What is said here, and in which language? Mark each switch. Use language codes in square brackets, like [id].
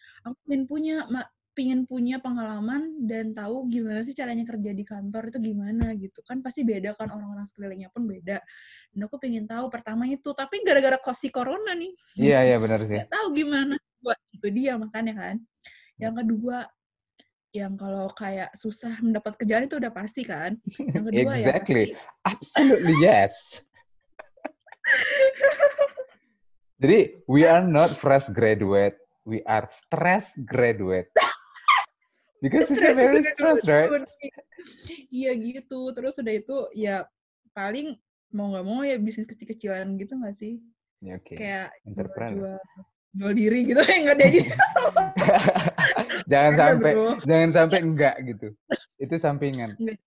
[id] Aku pengen punya pengalaman dan tahu gimana sih caranya kerja di kantor itu gimana gitu kan pasti beda kan orang-orang sekelilingnya pun beda dan aku pengen tahu pertama itu tapi gara-gara corona nih iya benar sih nggak tahu gimana buat itu dia makanya kan yang kedua yang kalau kayak susah mendapat kerjaan itu udah pasti kan yang kedua [en] exactly absolutely yes. Jadi we are not fresh graduate, we are stress graduate. Because it's a very stress, right? [id] Iya gitu. Terus udah itu ya paling mau nggak mau ya bisnis kecil-kecilan gitu nggak sih? Ya, okay. Kayak jual diri gitu ya nggak ada gitu. jangan sampai enggak gitu. Itu sampingan.